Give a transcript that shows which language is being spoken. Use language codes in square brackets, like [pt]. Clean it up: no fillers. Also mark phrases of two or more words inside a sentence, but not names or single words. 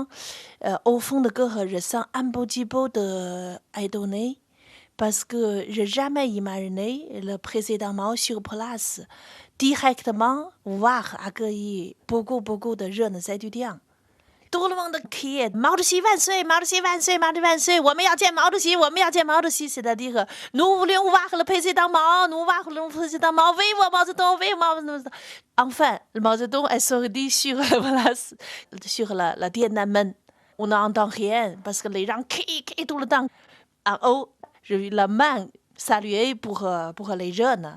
[fr] Au fond de cœur, je sens un petit peu d'étonné parce que je n'ai jamais imaginé le président Mao sur place directement voir accueillir beaucoup de jeunes étudiants. Tout le monde criait [zh] Mao Zedong 万岁, Mao Zedong万岁, Mao Zedong万岁, 我们要见毛主席, 我们要见毛主席, [fr] c'est-à-dire nous voulons voir le président Mao, nous voulons voir le président Mao, vive Mao Zedong, vive Mao Zedong. Enfin, Mao Zedong est sorti sur la place, sur la Tiananmen. On n'entend rien parce que les gens crient tout le temps. En haut, j'ai vu la main saluer pour les jeunes.